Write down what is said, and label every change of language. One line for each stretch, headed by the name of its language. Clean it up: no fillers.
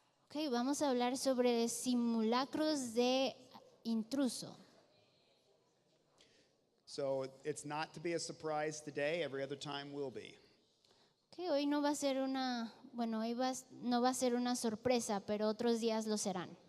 Spanish: Okay, vamos a hablar sobre simulacros de intruso.
English: So it's not to be a surprise today. Every other time will be.
Spanish: Okay, hoy no va a ser una, bueno, hoy no va a ser una sorpresa, pero otros días lo serán.